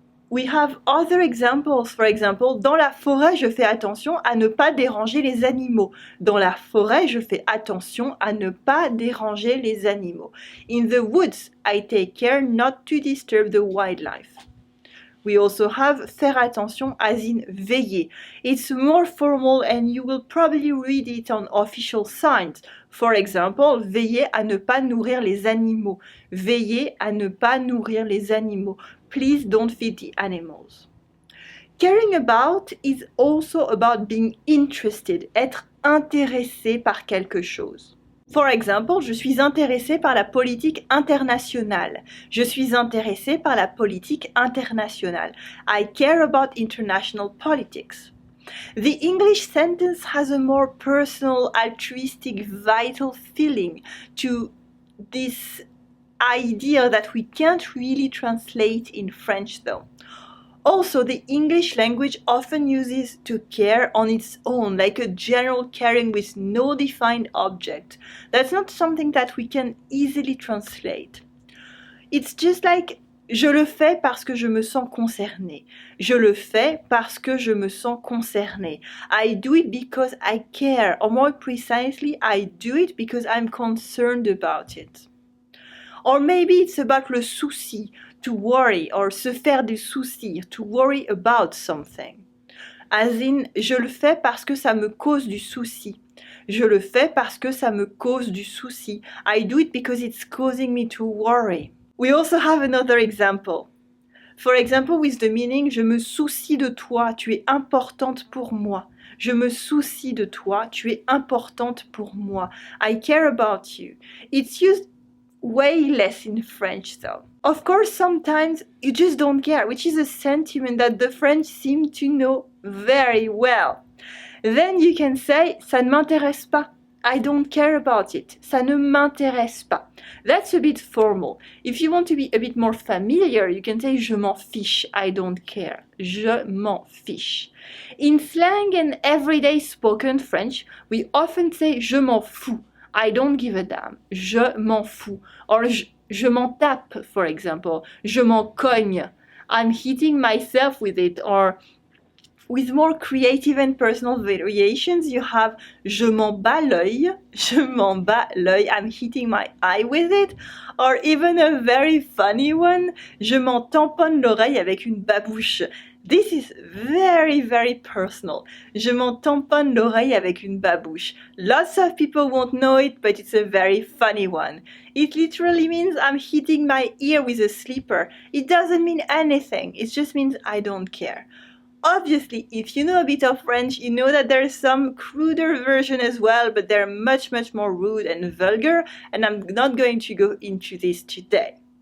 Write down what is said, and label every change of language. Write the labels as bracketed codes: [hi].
[en] We have other examples. For example, [fr] dans la forêt, je fais attention à ne pas déranger les animaux. Dans la forêt, je fais attention à ne pas déranger les animaux. [en] In the woods, I take care not to disturb the wildlife. We also have faire attention as in veiller. It's more formal and you will probably read it on official signs. For example, [fr] veiller à ne pas nourrir les animaux. Veiller à ne pas nourrir les animaux. [en] Please don't feed the animals. Caring about is also about being interested, [fr] être intéressé par quelque chose. [en] For example, [fr] je suis intéressé par la politique internationale. Je suis intéressé par la politique internationale. [en] I care about international politics. The English sentence has a more personal, altruistic, vital feeling to this idea that we can't really translate in French though. Also, the English language often uses to care on its own, like a general caring with no defined object. That's not something that we can easily translate. It's just like [fr] je le fais parce que je me sens concerné. Je le fais parce que je me sens concerné. [en] I do it because I care, or more precisely, I do it because I'm concerned about it. Or maybe it's about le souci, to worry, or se faire des soucis, to worry about something. As in, [fr] je le fais parce que ça me cause du souci. Je le fais parce que ça me cause du souci. [en] I do it because it's causing me to worry. We also have another example. For example, with the meaning, [fr] je me soucie de toi, tu es importante pour moi. Je me soucie de toi, tu es importante pour moi. [en] I care about you. It's used way less in French though. Of course, sometimes you just don't care, which is a sentiment that the French seem to know very well. Then you can say, [fr] ça ne m'intéresse pas. [en] I don't care about it. [fr] Ça ne m'intéresse pas. [en] That's a bit formal. If you want to be a bit more familiar, you can say, [fr] je m'en fiche. [en] I don't care. [fr] Je m'en fiche. [en] In slang and everyday spoken French, we often say, [fr] je m'en fous. [en] I don't give a damn. [fr] Je m'en fous. [en] Or [fr] je m'en tape, [en] for example. [fr] Je m'en cogne. [en] I'm hitting myself with it. Or with more creative and personal variations, you have [fr] je m'en bats l'œil. Je m'en bats l'œil. [en] I'm hitting my eye with it. Or even a very funny one, [fr] je m'en tamponne l'oreille avec une babouche. [en] This is very, very personal. [fr] Je m'en tamponne l'oreille avec une babouche. [en] Lots of people won't know it, but it's a very funny one. It literally means I'm hitting my ear with a slipper. It doesn't mean anything. It just means I don't care. Obviously, if you know a bit of French, you know that there's some cruder version as well, but they're much, much more rude and vulgar, and I'm not going to go into this today.